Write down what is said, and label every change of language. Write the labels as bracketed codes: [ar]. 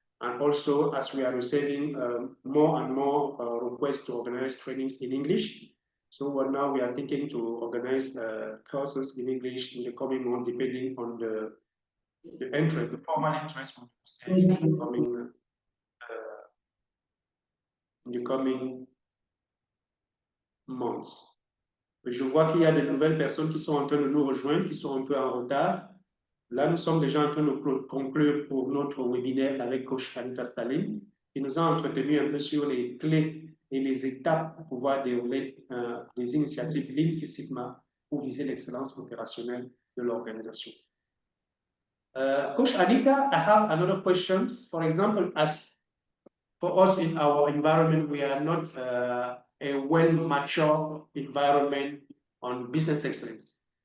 [en] And also, as we are receiving more and more requests to organize trainings in English, so now we are thinking to organize courses in English in the coming month, depending on the interest, the formal interest from in the coming months. [fr] Je vois qu'il y a de nouvelles personnes qui sont en train de nous rejoindre, qui sont un peu en retard. Là, nous sommes déjà en train de conclure pour notre webinaire avec coach Anita Stalin, qui nous a entretenu un peu sur les clés et les étapes pour pouvoir dérouler des initiatives Lean Six Sigma pour viser l'excellence opérationnelle de l'organisation. [en] Coach Anita, I have another question. For example, as for us in our environment, we are not a well-matured environment on business excellence.